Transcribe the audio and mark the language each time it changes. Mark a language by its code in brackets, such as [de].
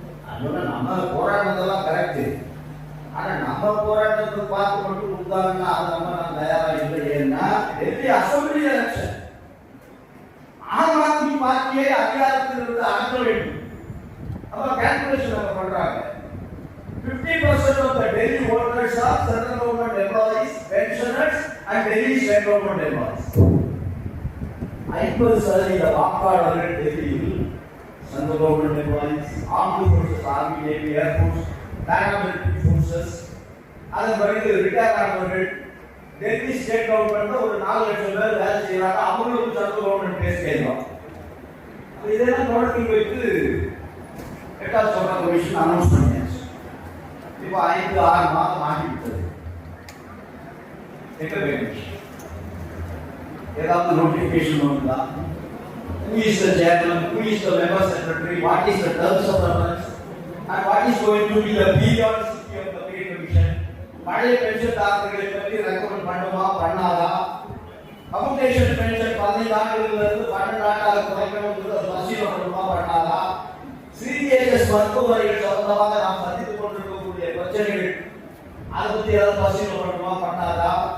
[ta] அதோட நம்ம போராட்டத்தெல்லாம் கரெக்ட். ஆனா நம்ம போராட்டத்தை பார்த்து மட்டும் கொடுத்தாங்கன்னா அது நம்ம தயாரா இல்லை. ஏன்னா டெல்லி அசம்பிளி எலெக்ஷன் ஆம் ஆத்மி பார்ட்டியை அதிகாரத்தில் இருந்து அகற்ற வேண்டும். அப்ப கால்குலேஷன் அவங்க பண்றாங்க. [en] 50% of the Delhi voters are central government employees, pensioners and Delhi state government employees. [ta] 50% வாக்காளர்கள் டெல்லியில் [en] central government employees, armed forces, army, navy, air force, paramilitary forces, [ta] அதன் பிறகு ரிட்டையர் ஆனவர்கள் டெல்லி ஸ்டேட் கவர்மெண்ட்ல ஒரு 4 லட்சம் பேர் வேலை செய்யறாங்க. அவங்களுக்கு சென்ட்ரல் கவர்மெண்ட் பேஸ் கேட்கலாம். இதெல்லாம் தொடர்ந்து வைத்து 8வது சம்பள கமிஷன் அனௌன்ஸ் பண்ணியாச்சு. இப்போ 5-6 மாதம் ஆகிவிட்டது. எங்க வேணும் ஏதாவது நோட்டிபிகேஷன் வந்தா? [en] Who is the chairman? Who is the member secretary? What is the terms of reference? And what is going to be the periodicity of the pay commission? [ta] பழைய பென்ஷன் தாரர்களை பற்றி ரெக்கமெண்ட் பண்ணுமா பண்ணாதா? கம்யூட்டேஷன் பென்ஷன் 15 ஆண்டுகளில் இருந்து 12 ஆண்டாக குறைக்கணும்ன்றது பரிசீலனை பண்ணுமா பண்ணாதா? சிடிஎஸ் மருத்துவர்கள் சம்பந்தமாக நாம் சந்தித்துக் கொண்டிருக்கக்கூடிய பிரச்சனைகள் அதை பற்றி ஏதாவது பரிசீலனை பண்ணுமா பண்ணாதா?